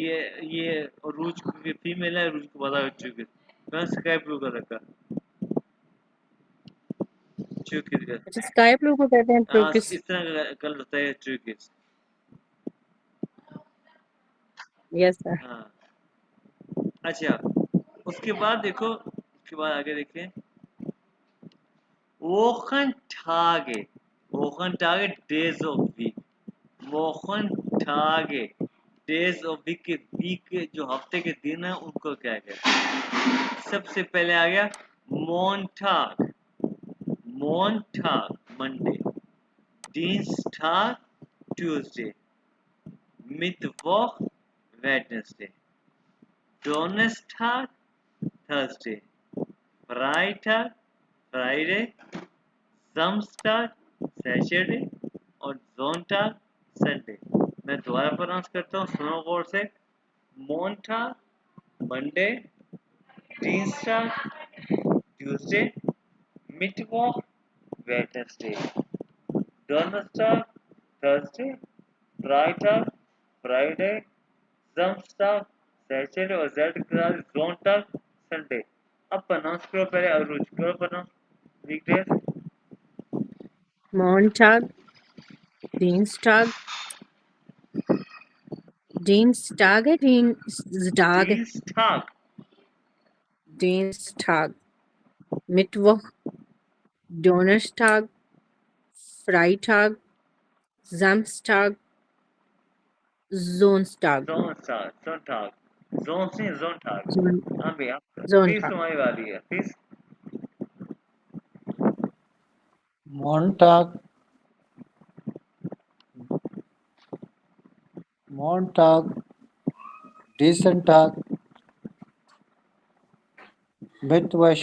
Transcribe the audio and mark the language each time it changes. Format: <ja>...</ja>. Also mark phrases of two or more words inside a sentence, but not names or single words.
<hi>ये रूज की फीमेल है, रूज को पता है ट्यूगिस, मैं स्काई ब्लू कलर का ट्यूगिस का। अच्छा स्काई ब्लू को कहते हैं हाँ turquoise. इस तरह का कलर होता है ट्यूगिस।</hi> <en>Yes sir.</en> <hi>हाँ अच्छा, उसके बाद देखो, उसके बाद आगे देखें,</hi> <de>Wochentage, Wochentage</de> <en>days of week,</en> <hi>Wochentage</hi> <en>days of week</en> <hi>के वीक के जो हफ्ते के दिन है उनको क्या कहते हैं। सबसे पहले आ गया</hi> <de>Montag, Montag</de> <hi>मंडे, Dienstag ट्यूसडे, Mittwoch वेडनेसडे, Donnerstag थर्सडे, Freitag फ्राइडे, Samstag सैटरडे और Sonntag संडे। मैं दोबारा प्रोनाउंस करता हूँ, सुनो गौर से। Montag मंडे, Dienstag ट्यूसडे, Mittwoch वेडनेसडे, Donnerstag थर्सडे, Freitag फ्राइडे, Samstag सैटरडे और Sonntag संडे। अब प्रोनाउंस करो पहले, अरुज करो</hi> <en>pronounce weekdays.</en> <de>Montag, Dienstag, Dienstag है Dienstag, Dienstag Dienstag, Mittwoch, Donnerstag, Freitag, Samstag, Sonntag, Sonntag, Sonntag, Sonntag। Son</de> <hi>हाँ भैया, प्लीज</hi> <de>Sonntag,</de> <hi>तुम्हारी बारी है, प्लीज।</hi> <de>Montag, Montag, Dienstag, Mittwoch,</de>